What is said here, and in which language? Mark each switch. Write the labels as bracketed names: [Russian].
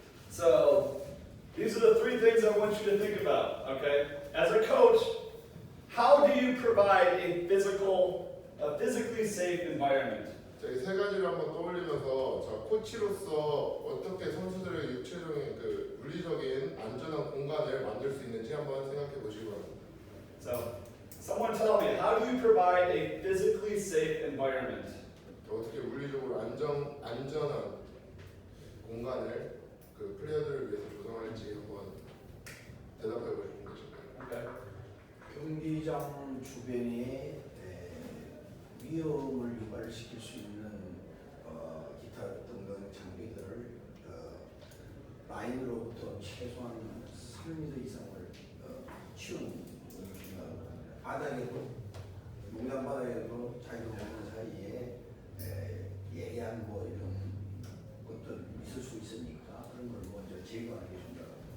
[English] So these are the three things I want you to think about, okay? As a coach, how do you provide a physically safe environment? [Korean] 자, 이 세 가지를 한번 떠올리면서 자, 코치로서 어떻게 선수들의 육체적인 그 물리적인 안전한 공간을 만들 수 있는지 한번 생각해 보시기 바랍니다. [English] So, someone tell me, how do you provide a physically safe environment? [Korean] 어떻게 물리적으로 안전한 공간을 그 플레이어들을 위해서 조성할지 한번 대답해 보시면 되실까요? [English] Okay. [Korean] 경기장 주변에 위험을 유발시킬 수 있는 기타 등등 장비들을 라인으로부터 최소한 3m 이상을 치우는 바닥에도 농장 바닥에도 자기도 모르는 사이에 예리한 뭐 이런 것들 있을 수 있으니까 그런 걸 먼저 제거하는 게 중요하다.